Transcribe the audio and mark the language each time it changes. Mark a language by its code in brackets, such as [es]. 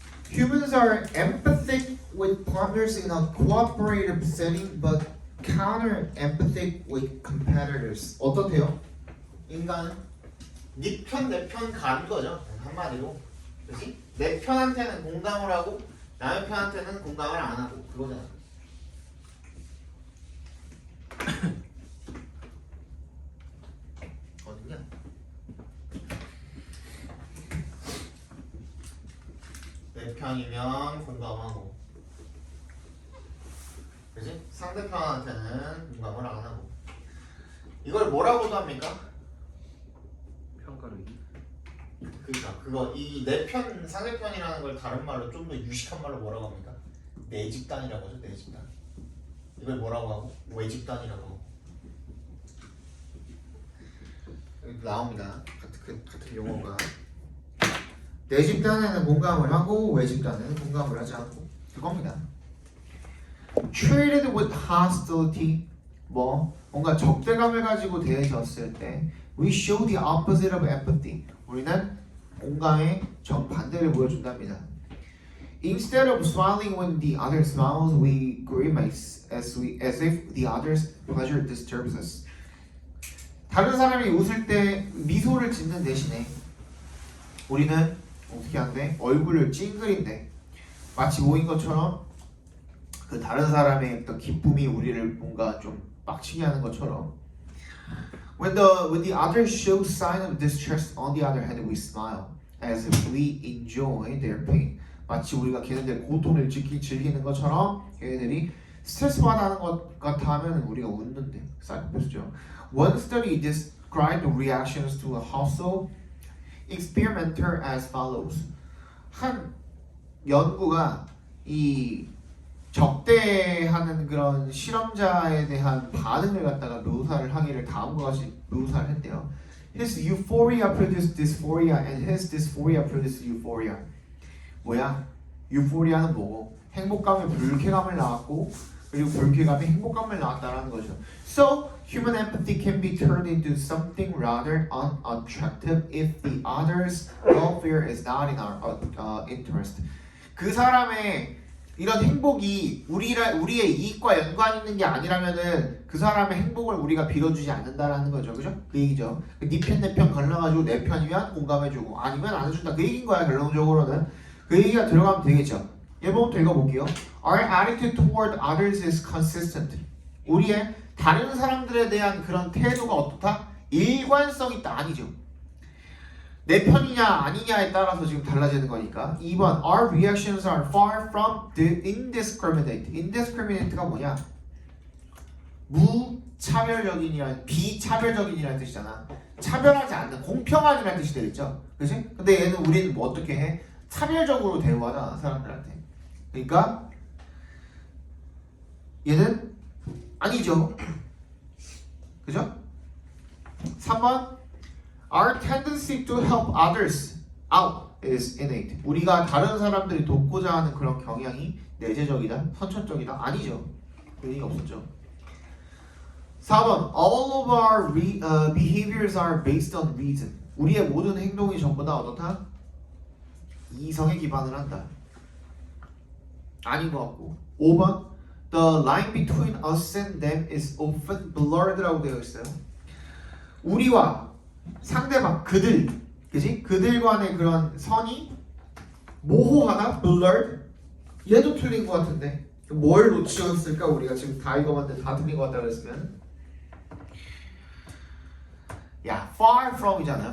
[en] Humans are empathic with partners in a cooperative setting, but counter-empathic with competitors. [ko] 어떻대요? 인간은 네 편 내 편 가는 거죠. 한마디로. 그렇지? 내 편한테는 공감을 하고 남의 편한테는 공감을 안 하고 그거잖아. 어딨냐? 내 편이면 공감하고, 그지? 상대편한테는 공감을 안 하고. 이걸 뭐라고도 합니까? 평가르기. 그러니까 그거 이 내 편 상대편이라는 걸 다른 말로 좀 더 유식한 말로 뭐라고 합니까? 내 집단이라고 하죠. 내 집단. 이걸 뭐라고 하고? 외집단이라고 하고. 여기 나옵니다. 같은 용어가. 내 집단에는 공감을 하고 외 집단에는 공감을 하지 않고 그겁니다. [en] Treated with hostility, [ko] 뭔가 적대감을 가지고 대해졌을 때 [en] we show the opposite of empathy. [ko] 우리는 공감의 정반대를 보여준답니다. [en] Instead of smiling when the other smiles, we grimace as if the other's pleasure disturbs us. [ko] 다른 사람이 웃을 때 미소를 짓는 대신에 우리는 어떻게 하는데 얼굴을 찡그린대. 마치 모인 것처럼 그 다른 사람의 어떤 기쁨이 우리를 뭔가 좀 빡치게 하는 것처럼. [en] When the other shows sign of distress, on the other hand, we smile as if we enjoy their pain. [ko] 마치 우리가 걔네들 고통을 즐기는 것처럼 걔네들이 스트레스 받아하는 것 같아 하면 우리가 웃는데. 사이코패스죠. [en] One study described the reactions to a hostile experimenter as follows. [ko] 한 연구가 이 적대하는 그런 실험자에 대한 반응을 갖다가 묘사를 하기를 다음과 같이 묘사를 했대요. [en] His euphoria produced dysphoria and his dysphoria produced euphoria. [ko] 뭐야? 유포리아는 뭐고? 행복감에 불쾌감을 낳았고 그리고 불쾌감에 행복감을 낳았다라는 거죠. [en] So human empathy can be turned into something rather unattractive if the other's welfare is not in our interest. [ko] 그 사람의 이런 행복이 우리의 이익과 연관 있는 게 아니라면은 그 사람의 행복을 우리가 빌어주지 않는다라는 거죠, 그죠? 그 얘기죠. 네 편 내 편 갈라가지고 내 편이면 공감해주고 아니면 안 해준다 그 얘기인 거야 결론적으로는. 그 얘기가 들어가면 되겠죠. 예번부터 읽어볼게요. [en] Our attitude toward others is consistent. [ko] 우리의 다른 사람들에 대한 그런 태도가 어떻다? 일관성 있다 아니죠. 내 편이냐 아니냐에 따라서 지금 달라지는 거니까. [en] 2번 Our reactions are far from indiscriminate. [ko] indiscriminate가 뭐냐? 무차별적인이란 비차별적인이라는 뜻이잖아. 차별하지 않는 공평한이라는 뜻이 되겠죠. 그치? 근데 얘는 우리는 뭐 어떻게 해? 차별적으로 대우하잖아 사람들한테. 그러니까 얘는 아니죠. 그죠? [en] 3번 Our tendency to help others out is innate. [ko] 우리가 다른 사람들이 돕고자 하는 그런 경향이 내재적이다, 선천적이다? 아니죠. 그런 얘기 없었죠. [en] 4번 All of our behaviors are based on reason. [ko] 우리의 모든 행동이 전부 다 어떻다? 이성에 기반을 한다. 아닌 것 같고. [en] 5번 The line between us and them is often blurred라고 [ko] 되어 있어요. 우리와 상대방, 그들, 그지? 그들 간의 그런 선이 모호하다, blurred. 얘도 틀린 것 같은데 뭘 놓치었을까? 우리가 지금 다 읽어봤는데 다 틀린 것 같다 그랬으면 야, far from이잖아요.